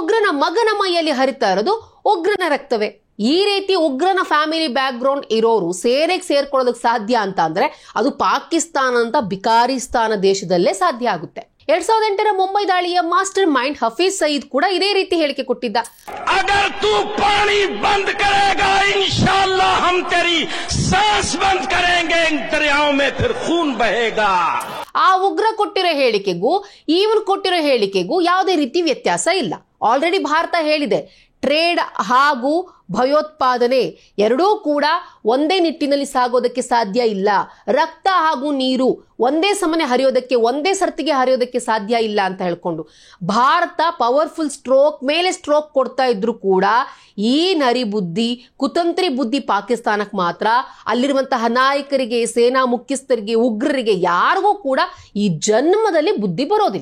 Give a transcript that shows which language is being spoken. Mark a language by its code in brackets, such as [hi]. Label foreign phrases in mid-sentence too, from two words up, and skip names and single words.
[kn] ಉಗ್ರನ ಮಗನ ಮೈಯಲ್ಲಿ ಹರಿತಾ ಇರೋದು ಉಗ್ರನ ರಕ್ತವೇ. ಈ ರೀತಿ ಉಗ್ರನ [en] family background [kn] ಇರೋರು ಸೇನೆಗೆ ಸೇರ್ಕೊಳ್ಳೋದಕ್ಕೆ ಸಾಧ್ಯ ಅಂತ ಅಂದ್ರೆ ಅದು ಪಾಕಿಸ್ತಾನ ಅಂತ ಬಿಕಾರಿಸ್ತಾನ ದೇಶದಲ್ಲೇ ಸಾಧ್ಯ ಆಗುತ್ತೆ. 2008ರ ಮುಂಬೈ ದಾಳಿಯ [en] master mind [kn] ಹಫೀಜ್ ಸಯೀದ್ ಕೂಡ ಇದೇ ರೀತಿ ಹೇಳಿಕೆ ಕೊಟ್ಟಿದ್ದ. [hi] अगर तू पानी बंद करेगा इंशाअल्लाह हम तेरी सांस बंद करेंगे, इन दरियाओं में फिर खून बहेगा. [kn] ಆ ಉಗ್ರ ಕೊಟ್ಟಿರೋ ಹೇಳಿಕೆಗೂ ಇವನ್ ಕೊಟ್ಟಿರೋ ಹೇಳಿಕೆಗೂ ಯಾವುದೇ ರೀತಿ ವ್ಯತ್ಯಾಸ ಇಲ್ಲ. ಆಲ್ರೆಡಿ ಭಾರತ ಹೇಳಿದೆ, ಟ್ರೇಡ್ ಹಾಗೂ ಭಯೋತ್ಪಾದನೆ ಎರಡೂ ಕೂಡ ಒಂದೇ ನಿಟ್ಟಿನಲ್ಲಿ ಸಾಗೋದಕ್ಕೆ ಸಾಧ್ಯ ಇಲ್ಲ. ರಕ್ತ ಹಾಗೂ ನೀರು ಒಂದೇ ಸಮನೆ ಹರಿಯೋದಕ್ಕೆ, ಒಂದೇ ಸರ್ತಿಗೆ ಹರಿಯೋದಕ್ಕೆ ಸಾಧ್ಯ ಇಲ್ಲ ಅಂತ ಹೇಳ್ಕೊಂಡು ಭಾರತ [en] powerful stroke [kn] ಮೇಲೆ ಸ್ಟ್ರೋಕ್ ಕೊಡ್ತಾ ಇದ್ರು ಕೂಡ ಈ ನರಿ ಬುದ್ಧಿ, ಕುತಂತ್ರಿ ಬುದ್ಧಿ ಪಾಕಿಸ್ತಾನಕ್ಕೆ ಮಾತ್ರ, ಅಲ್ಲಿರುವಂತಹ ನಾಯಕರಿಗೆ, ಸೇನಾ ಮುಖ್ಯಸ್ಥರಿಗೆ, ಉಗ್ರರಿಗೆ ಯಾರಿಗೂ ಕೂಡ ಈ ಜನ್ಮದಲ್ಲಿ ಬುದ್ಧಿ ಬರೋದಿಲ್ಲ.